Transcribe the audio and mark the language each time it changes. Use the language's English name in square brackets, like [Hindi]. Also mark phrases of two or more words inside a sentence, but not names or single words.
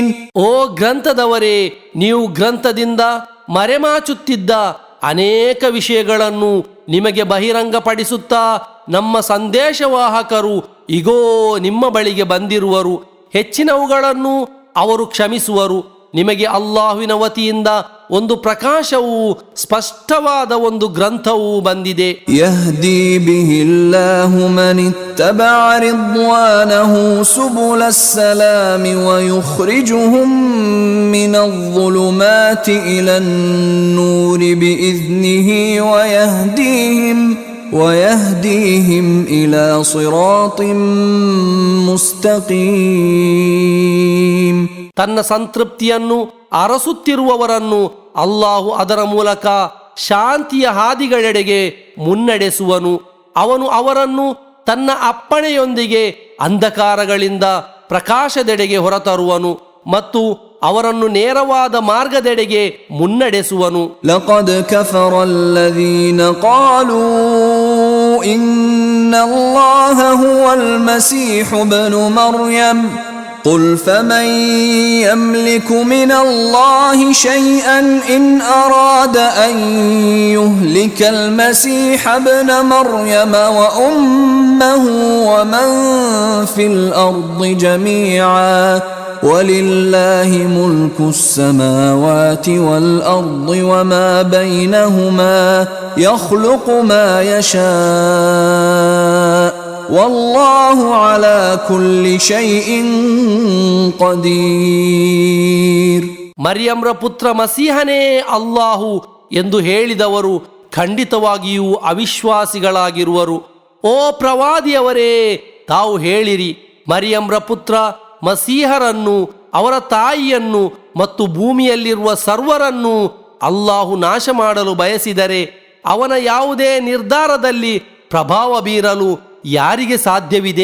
[Kannada] ಓ ಗ್ರಂಥದವರೇ, ನೀವು ಗ್ರಂಥದಿಂದ ಮರೆಮಾಚುತ್ತಿದ್ದ ಅನೇಕ ವಿಷಯಗಳನ್ನು ನಿಮಗೆ ಬಹಿರಂಗಪಡಿಸುತ್ತಾ ನಮ್ಮ ಸಂದೇಶವಾಹಕರು ಇಗೋ ನಿಮ್ಮ ಬಳಿಗೆ ಬಂದಿರುವರು. ಹೆಚ್ಚಿನವುಗಳನ್ನು ಅವರು ಕ್ಷಮಿಸುವರು. ನಿಮಗೆ ಅಲ್ಲಾಹುವಿನ ವತಿಯಿಂದ ಒಂದು ಪ್ರಕಾಶವೂ ಸ್ಪಷ್ಟವಾದ ಒಂದು ಗ್ರಂಥವೂ ಬಂದಿದೆ. [Arabic] يهدي به الله من اتبع رضوانه سبل السلام ويخرجهم من الظلمات إلى النور بإذنه ويهديهم إلى صراط مستقيم. [Kannada] ತನ್ನ ಸಂತೃಪ್ತಿಯನ್ನು ಅರಸುತ್ತಿರುವವರನ್ನು ಅಲ್ಲಾಹು ಅದರ ಮೂಲಕ ಶಾಂತಿಯ ಹಾದಿಗಳೆಡೆಗೆ ಮುನ್ನಡೆಸುವನು. ಅವನು ಅವರನ್ನು ತನ್ನ ಅಪ್ಪಣೆಯೊಂದಿಗೆ ಅಂಧಕಾರಗಳಿಂದ ಪ್ರಕಾಶದೆಡೆಗೆ ಹೊರತರುವನು ಮತ್ತು ಅವರನ್ನು ನೇರವಾದ ಮಾರ್ಗದೆಡೆಗೆ ಮುನ್ನಡೆಸುವನು. [Arabic] لقد كفر الذين قالوا إن الله هو المسيح ابن مريم قل فمن يملك من الله شيئا إن أراد أن يهلك المسيح ابن مريم وأمه ومن في الأرض جميعا ولله ملك السماوات والأرض وما بينهما يخلق ما يشاء والله على كل شيء قدير. [Kannada] ಮರಿಯಮ್ರ ಪುತ್ರ ಮಸೀಹನೇ ಅಲ್ಲಾಹು ಎಂದು ಹೇಳಿದವರು ಖಂಡಿತವಾಗಿಯೂ ಅವಿಶ್ವಾಸಿಗಳಾಗಿರುವರು. ಓ ಪ್ರವಾದಿಯವರೇ, ತಾವು ಹೇಳಿರಿ, ಮರಿಯಮ್ರ ಪುತ್ರ ಮಸೀಹರನ್ನು, ಅವರ ತಾಯಿಯನ್ನು ಮತ್ತು ಭೂಮಿಯಲ್ಲಿರುವ ಸರ್ವರನ್ನು ಅಲ್ಲಾಹು ನಾಶ ಮಾಡಲು ಬಯಸಿದರೆ ಅವನ ಯಾವುದೇ ನಿರ್ಧಾರದಲ್ಲಿ ಪ್ರಭಾವ ಬೀರಲು ಯಾರಿಗೆ ಸಾಧ್ಯವಿದೆ?